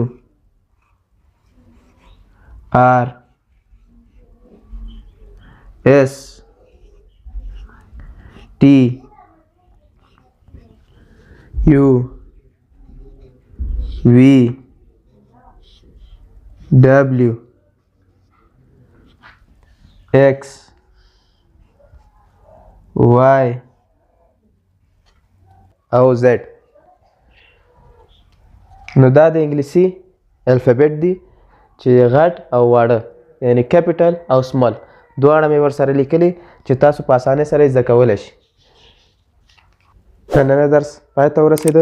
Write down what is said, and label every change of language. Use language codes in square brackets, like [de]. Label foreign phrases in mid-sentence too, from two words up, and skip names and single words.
[en] R S T U V W X Y او Z. [ps] نو دا د انګلیسي الفابet دی چې غټ او واړه یعنی کیپیټل او سمال دواړه مې ورسره لیکلي چې تاسو په اسانۍ سره زده کولی شئ. نننی درس پای ته ورسېده.